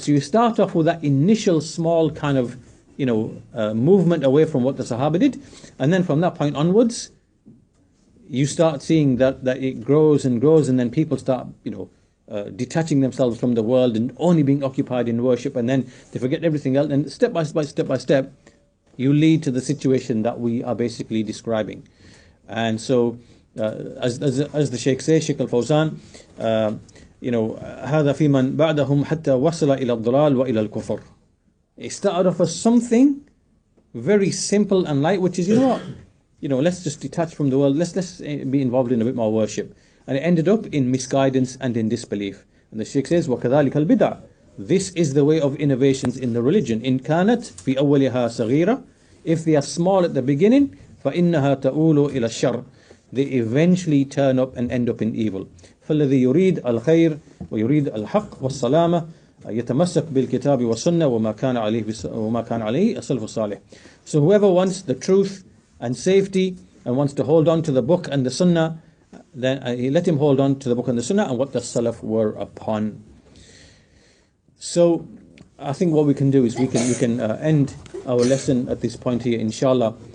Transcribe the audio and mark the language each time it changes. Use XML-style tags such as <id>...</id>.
<en>So you start off with that initial small kind of, movement away from what the Sahaba did, and then from that point onwards, you start seeing that it grows and grows, and then people start, detaching themselves from the world and only being occupied in worship, and then they forget everything else, and step by step, you lead to the situation that we are basically describing. And so, as the Shaykh says, Shaykh al-Fawzan,</en> <ar>هذا في من بعدهم حتى وصل إلى الضلال وإلى الكفر.</ar> <en>It started off as something very simple and light, which is, let's just detach from the world, let's be involved in a bit more worship. And it ended up in misguidance and in disbelief. And the Shaykh says,</en> <ar>وَكَذَلِكَ الْبِدْعَ.</ar> <en>This is the way of innovations in the religion.</en> <ar>إِن كَانَتْ فِي أَوَّلِهَا صَغِيرَةً.</ar> <en>If they are small at the beginning,</en> <ar>فَإِنَّهَا تَؤُولُ إِلَى الشَّرِّ.</ar> <en>They eventually turn up and end up in evil.</en> <ar>فَالَّذِي يُرِيد الْخَيْرِ وَيُرِيد الْحَقِّ وَالسَّلَامَةِ يتمسك بالكتاب والسنة وما كان عليه السلف الصالح.</ar> <en>So whoever wants the truth and safety and wants to hold on to the book and the sunnah, then let him hold on to the book and the sunnah and what the salaf were upon. So I think what we can do is we can end our lesson at this point here, inshallah.</en>